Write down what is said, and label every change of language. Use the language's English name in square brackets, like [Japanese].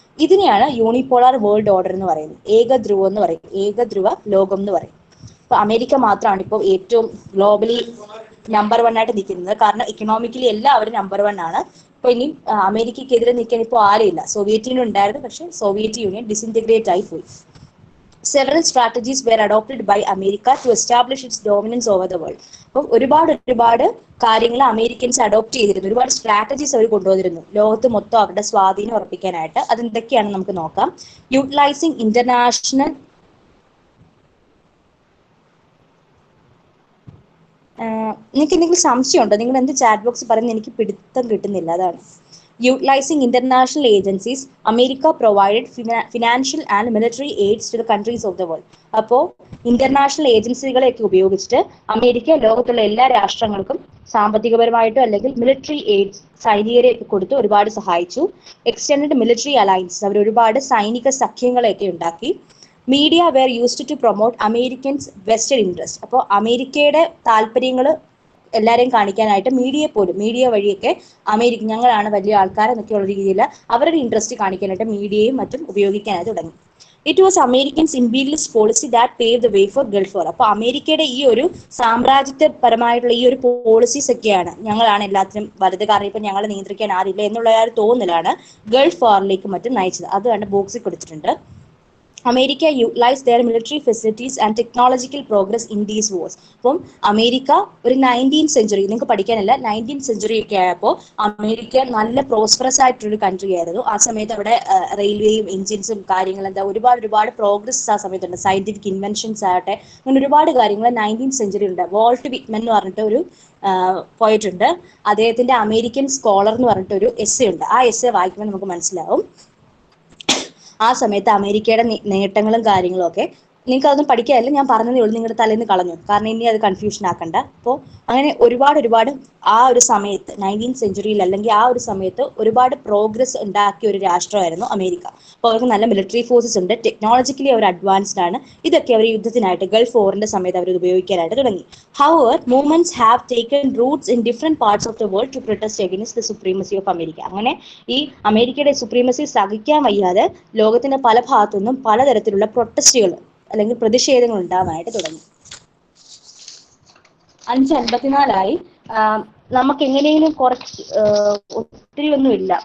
[Malayalam] ഇതിനെയാണ് unipolar world order എന്ന് പറയുന്നത്. ഏകധ്രുവം എന്ന് പറയും, ഏകധ്രുവ ലോകം എന്ന് പറയും. അപ്പൊ അമേരിക്ക മാത്രമാണ് ഇപ്പോൾ ഏറ്റവും ഗ്ലോബലി നമ്പർ 1 ആയിട്ട് നിൽക്കുന്നത്. കാരണം ഇക്കണോമിക്കലി എല്ലാവരും നമ്പർ 1 ആണ്. ഇപ്പൊ ഇനി അമേരിക്കക്കെതിരെ നിൽക്കാൻ ഇപ്പോൾ ആരുമില്ല. സോവിയറ്റ് യൂണിയൻ ഉണ്ടായിരുന്നു, പക്ഷെ സോവിയറ്റ് യൂണിയൻ ഡിസിൻറ്റഗ്രേറ്റ് ആയി പോയി. [English] Several strategies were adopted by America to establish its dominance over the world. [Malayalam] അപ്പം ഒരുപാട് കാര്യങ്ങൾ അമേരിക്കൻസ് അഡോപ്റ്റ് ചെയ്തിരുന്നു. ഒരുപാട് സ്ട്രാറ്റജീസ് അവർ കൊണ്ടുവന്നിരുന്നു ലോകത്ത് മൊത്തം അവരുടെ സ്വാധീനം ഉറപ്പിക്കാനായിട്ട്. അതെന്തൊക്കെയാണെന്ന് നമുക്ക് നോക്കാം. [English] utilizing international [Malayalam] നിങ്ങൾക്ക് എന്തെങ്കിലും സംശയമുണ്ടോ? നിങ്ങൾ എന്ത് ചാറ്റ് ബോക്സ് പറയുന്നത് എനിക്ക് പിടുത്തം കിട്ടുന്നില്ല, അതാണ്. [English] Utilizing international agencies, America provided financial and military aids to the countries of the world. [Malayalam] അപ്പോൾ ഇന്റർനാഷണൽ ഏജൻസികളെയൊക്കെ ഉപയോഗിച്ചിട്ട് അമേരിക്ക ലോകത്തുള്ള എല്ലാ രാഷ്ട്രങ്ങൾക്കും സാമ്പത്തികപരമായിട്ടോ അല്ലെങ്കിൽ മിലിറ്ററി എയ്ഡ്സ്, സൈനികരെയൊക്കെ കൊടുത്ത് ഒരുപാട് സഹായിച്ചു. [English] extended military alliance, [Malayalam] അവർ ഒരുപാട് സൈനിക സഖ്യങ്ങളെയൊക്കെ ഉണ്ടാക്കി. [English] Media were used to promote Americans vested interest. [Malayalam] അപ്പോൾ അമേരിക്കയുടെ താല്പര്യങ്ങൾ എല്ലാവരെയും കാണിക്കാനായിട്ട് മീഡിയ വഴിയൊക്കെ ഞങ്ങളാണ് വലിയ ആൾക്കാരെന്നൊക്കെയുള്ള രീതിയിൽ അവരുടെ ഇൻട്രസ്റ്റ് കാണിക്കാനായിട്ട് മീഡിയയും മറ്റും ഉപയോഗിക്കാനായിട്ട് തുടങ്ങി. [English] It was Americans imperialist policy that pave the way for Gulf war. [Malayalam] അപ്പോൾ അമേരിക്കയുടെ ഈ ഒരു സാമ്രാജ്യത്വപരമായിട്ടുള്ള ഈ ഒരു പോളിസീസ് ഒക്കെയാണ് ഞങ്ങളാണ് എല്ലാത്തിനും വലുത്, കാരണം ഇപ്പൊ ഞങ്ങളെ നിയന്ത്രിക്കാൻ ആരില്ല എന്നുള്ള ആ ഒരു തോന്നലാണ് ഗൾഫ് വാറിലേക്ക് മറ്റും നയിച്ചത്. അത് കണ്ട് ബോക്സിൽ കൊടുത്തിട്ടുണ്ട്. [English] America utilized their military facilities and technological progress in these wars. [Malayalam] അപ്പം അമേരിക്ക ഒരു 19th സെഞ്ചുറി, നിങ്ങൾക്ക് പഠിക്കാനല്ല, 19th സെഞ്ചുറി ഒക്കെ ആയപ്പോൾ അമേരിക്ക നല്ല പ്രോസ്പെറസ് ആയിട്ടൊരു കൺട്രി ആയിരുന്നു. ആ സമയത്ത് അവിടെ റെയിൽവേയും എഞ്ചിൻസും കാര്യങ്ങളും ഒരുപാട് പ്രോഗ്രസ് ആ സമയത്തുണ്ട്. സയന്റിഫിക് ഇൻവെൻഷൻസ് ആകട്ടെ, അങ്ങനെ ഒരുപാട് കാര്യങ്ങൾ 19th സെഞ്ചുറി ഉണ്ട്. വാൾട്ട് വിറ്റ്മൻ എന്ന് പറഞ്ഞിട്ട് ഒരു പോയിന്റ് ഉണ്ട്. അദ്ദേഹത്തിന്റെ അമേരിക്കൻ സ്കോളർ എന്ന് പറഞ്ഞിട്ട് ഒരു എസ്സേ ഉണ്ട്. ആ എസ്സേ വായിക്കുമ്പോൾ നമുക്ക് മനസ്സിലാവും ആ സമയത്ത് അമേരിക്കയുടെ നേട്ടങ്ങളും കാര്യങ്ങളും ഒക്കെ. നിങ്ങൾക്ക് അതൊന്നും പഠിക്കാനല്ല, ഞാൻ പറഞ്ഞതേ ഉള്ളൂ, നിങ്ങളുടെ തലേന്ന് കളഞ്ഞു, കാരണം ഇനി അത് കൺഫ്യൂഷൻ ആക്കണ്ട. അപ്പോൾ അങ്ങനെ ഒരുപാട് ആ ഒരു സമയത്ത് 19th സെഞ്ചുറിയിൽ അല്ലെങ്കിൽ ആ ഒരു സമയത്ത് ഒരുപാട് പ്രോഗ്രസ് ഉണ്ടാക്കിയ ഒരു രാഷ്ട്രമായിരുന്നു അമേരിക്ക. അപ്പോൾ അവർക്ക് നല്ല മിലിറ്ററി ഫോഴ്സസ് ഉണ്ട്, ടെക്നോളജിക്കലി അവർ അഡ്വാൻസ്ഡ് ആണ്. ഇതൊക്കെ അവർ യുദ്ധത്തിനായിട്ട് ഗൾഫ് വാറിന്റെ സമയത്ത് അവർ ഉപയോഗിക്കാനായിട്ട് തുടങ്ങി. [English] However, movements have taken roots in different parts of the world to protest against the supremacy of America. [Malayalam] അങ്ങനെ ഈ അമേരിക്കയുടെ സുപ്രീമസി സഹിക്കാൻ വയ്യാതെ ലോകത്തിന്റെ പല ഭാഗത്തുനിന്നും പലതരത്തിലുള്ള പ്രൊട്ടസ്റ്റുകൾ അല്ലെങ്കിൽ പ്രതിഷേധങ്ങൾ ഉണ്ടാവാനായിട്ട് തുടങ്ങി. 5:54 നമുക്ക് എങ്ങനെയെങ്കിലും കുറച്ച് ഒത്തിരി ഒന്നുമില്ല.